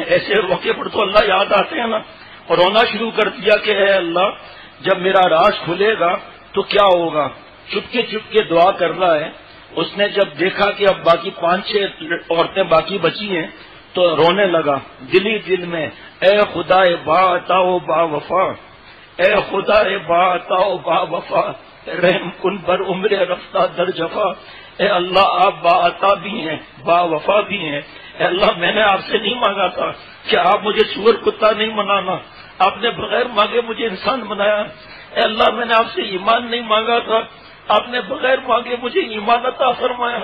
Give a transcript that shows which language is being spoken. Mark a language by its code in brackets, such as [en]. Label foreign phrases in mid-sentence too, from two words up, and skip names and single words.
[ur] ایسے موقع پر تو اللہ یاد آتے ہیں نا، اور رونا شروع کر دیا کہ اے اللہ، جب میرا راز کھلے گا تو کیا ہوگا؟ چپکے چپکے دعا کر رہا ہے۔ اس نے جب دیکھا کہ اب باقی 5-6 عورتیں باقی بچی ہیں تو رونے لگا دلی دل میں، [fa] اے خدا با عطا و با وفا، اے خدا با عطا و با وفا، رحم کن بر عمر رفتہ در جفا۔ [ur] اے اللہ، آپ با عطا بھی ہیں، با وفا بھی ہیں۔ اے اللہ، میں نے آپ سے نہیں مانگا تھا کہ آپ مجھے سور کتا نہیں بنانا، آپ نے بغیر مانگے مجھے انسان بنایا۔ اے اللہ، میں نے آپ سے ایمان نہیں مانگا تھا، آپ نے بغیر مانگے مجھے ایمان عطا فرمایا۔